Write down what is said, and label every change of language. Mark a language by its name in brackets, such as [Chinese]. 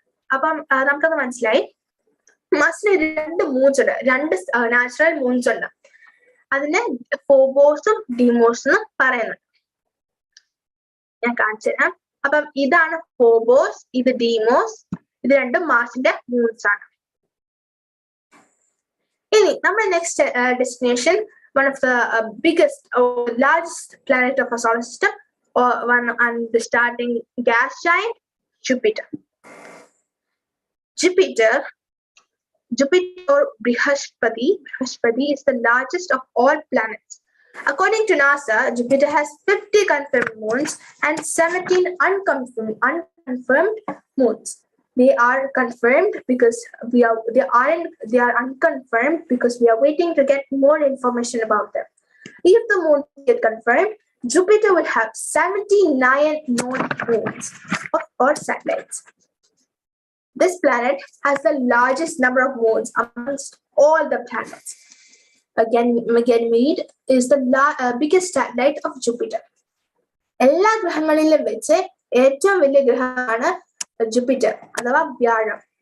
[Malayalam] അപ്പം നമുക്കത് മനസ്സിലായി. മാർസിന് 2 മൂൺസ് ഉണ്ട്, 2 നാച്ചുറൽ മൂൺസ് ഉണ്ട്. അതിനെ ഫോബോസും ഡീമോസും പറയുന്നത് ഞാൻ കാണിച്ചു തരാം. അപ്പം ഇതാണ് ഫോബോസ്, ഇത് ഡീമോസ്, ഇത് രണ്ടും മാർസിന്റെ മൂൺസ് ആണ്. ഇനി നമ്മുടെ next destination, [English] one of the biggest or largest planet of our solar system, or one and the starting gas giant, Jupiter. Jupiter or Brihaspati is the largest of all planets. According to NASA, Jupiter has 50 confirmed moons and 17 unconfirmed moons. They are confirmed because they are unconfirmed because we are waiting to get more information about them. If the moons get confirmed, Jupiter will have 79 known moons or satellites. This planet has the largest number of moons amongst all the planets. Ganymede is the biggest satellite of Jupiter. [Malayalam] എല്ലാ ഗ്രഹങ്ങളിലും വെച്ച് ഏറ്റവും വലിയ ഗ്രഹമാണ് Jupiter അഥവാ വ്യാഴം.